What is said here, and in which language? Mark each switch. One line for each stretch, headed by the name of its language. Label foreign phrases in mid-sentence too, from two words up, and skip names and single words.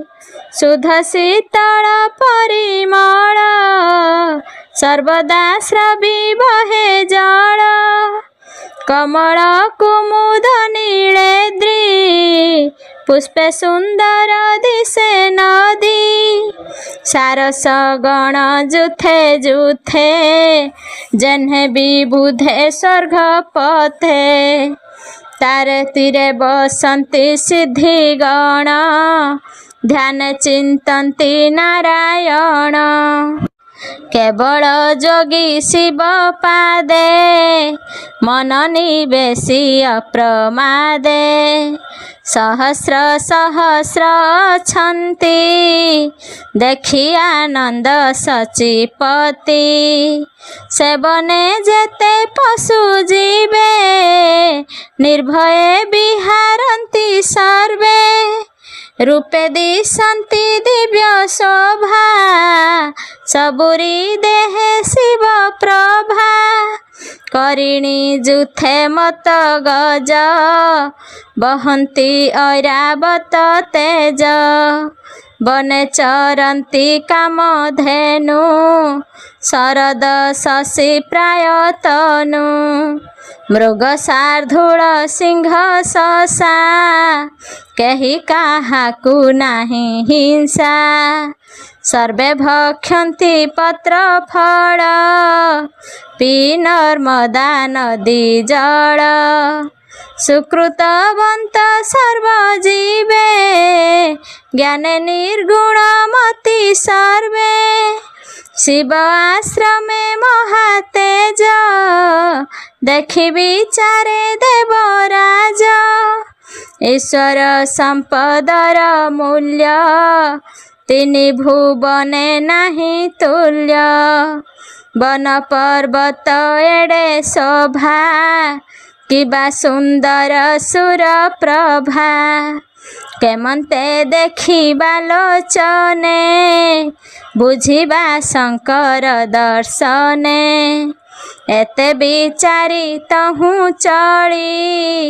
Odia: ଶୁଦ୍ଧ ଶୀତଳ ପରିମଳ ସର୍ବଦା ସ୍ରବି ବହେ ଜଳ। କମଳ କୁମୁଦ ନୀଳେଦ୍ରୀ ପୁଷ୍ପେ ସୁନ୍ଦର ଦିଶେ ନଦୀ। ସାରସ ଗଣ ଯୂଥେ ଯୂଥେ ଜହ୍ନେ ବିବୁଧେ ସ୍ୱର୍ଗ ପଥେ। ତାରେ ତୀରେ ବସନ୍ତି ସିଦ୍ଧି ଗଣ ଧ୍ୟାନ ଚିନ୍ତନ୍ତି ନାରାୟଣ। କେବଳ ଯୋଗୀ ଶିବ ପାଦେ ମନ ନିବେଶି ଅପ୍ରମାଦେ। ସହସ୍ର ସହସ୍ର ଅଛନ୍ତି ଦେଖି ଆନନ୍ଦ ସଚିପତି। ସେବନେ ଯେତେ ପଶୁ ଜୀବେ ନିର୍ଭୟେ ବିହାରନ୍ତି ସର୍ବେ। ରୂପେ ଦିଶନ୍ତି ଦିବ୍ୟ ଶୋଭା ସବୁରି ଦେହେ ଶିବ ପ୍ରଭା। କରିଣୀ ଯୂଥେ ମତ୍ତ ଗଜ ବହନ୍ତି ଐରାବତ ତେଜ। ବନେ ଚରନ୍ତି କାମଧେନୁ ଶରଦ ଶଶି ପ୍ରାୟତନୁ। ମୃଗ ଶାର୍ଦ୍ଦୂଳ ସିଂହ ଶଶା କେହି କାହାକୁ ନାହିଁ ହିଂସା। ସର୍ବେ ଭକ୍ଷନ୍ତି ପତ୍ର ଫଳ ପି ନର୍ମଦା ନଦୀ ଜଳ ସୁକୃତବନ୍ତ ସର୍ବଜୀବେ ଜ୍ଞାନେ ନିର୍ଗୁଣମତି ସର୍ବେ ଶିବ ଆଶ୍ରମେ ମହାତେଜ ଦେଖି ବିଚାରେ ଦେବରାଜ ଈଶ୍ୱର ସମ୍ପଦର ମୂଲ୍ୟ ତିନି ଭୁବନେ ନାହିଁ ତୁଲ୍ୟ ବନ ପର୍ବତ ଏଡ଼େ ଶୋଭା କିବା ସୁନ୍ଦର ସୁର ପ୍ରଭା କେମନ୍ତେ ଦେଖିବା ଲୋଚନେ ବୁଝିବା ଶଙ୍କର ଦର୍ଶନେ ଏତେ ବିଚାରି ତହୁଁ ଚଳି